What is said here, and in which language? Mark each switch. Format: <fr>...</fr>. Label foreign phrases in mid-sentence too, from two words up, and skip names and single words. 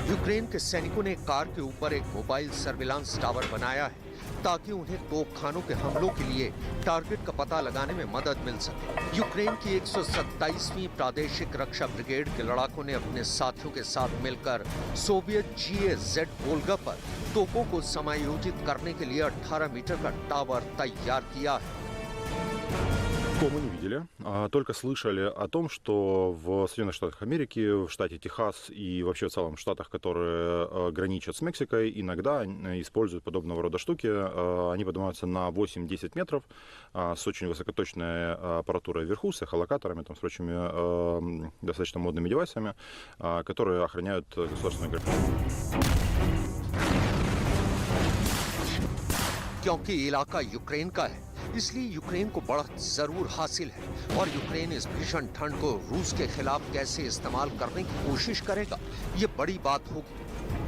<hi>यूक्रेन के सैनिकों ने कार के ऊपर एक</hi> <en>mobile surveillance tower</en> <hi>बनाया है ताकि उन्हें तोपखानों के हमलों के लिए टारगेट का पता लगाने में मदद मिल सके। यूक्रेन की 127वीं प्रादेशिक रक्षा ब्रिगेड के लड़ाकों ने अपने साथियों के साथ मिलकर सोवियत GAZ वोल्गा पर तोपों को समायोजित करने के लिए 18 मीटर का टावर तैयार किया है।</hi> <ru>Такого мы не видели, только слышали о том, что в Соединенных Штатах Америки, в штате Техас и вообще в целом в штатах, которые граничат с Мексикой, иногда используют подобного рода штуки. Они поднимаются на 8-10 метров с очень высокоточной аппаратурой вверху, с эхолокаторами, там, с прочими достаточно модными девайсами, которые охраняют государственную границу.</ru> <hi>क्योंकि इलाका यूक्रेन का है, इसलिए यूक्रेन को बढ़त जरूर हासिल है और यूक्रेन इस भीषण ठंड को रूस के खिलाफ कैसे इस्तेमाल करने की कोशिश करेगा, ये बड़ी बात होगी।</hi>